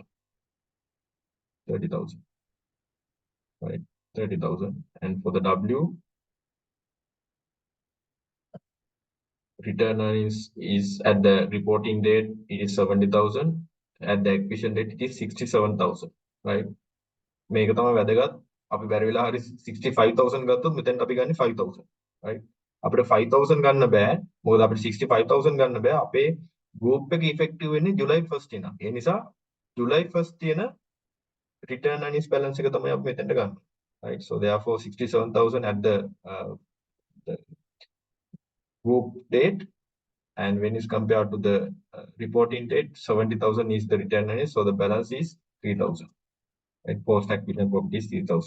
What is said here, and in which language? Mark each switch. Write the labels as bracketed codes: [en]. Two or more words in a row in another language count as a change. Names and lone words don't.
[en] 30,000, right? 30,000. And for the W, return earnings is at the reporting date, it is 70,000. At the acquisition date, it is 67,000, right? [si] මේක තමයි වැදගත්. අපි බැරි වෙලා හරි 65,000 ගත්තොත් මෙතෙන්ට අපි ගන්නේ 5,000, right? අපිට 5,000 ගන්න බෑ. මොකද අපිට 65,000 ගන්න බෑ. අපේ group එක effective වෙන්නේ July 1st ඉඳන්. ඒ නිසා July 1st තියෙන [en] return earnings balance [si] එක තමයි අපි මෙතෙන්ට ගන්න. [en] Right? So therefore 67,000 at the group date, and when it's compared to the reporting date, 70,000 is the return earnings. So the balance is 3,000. Right? Post acquisition profit is 3,000.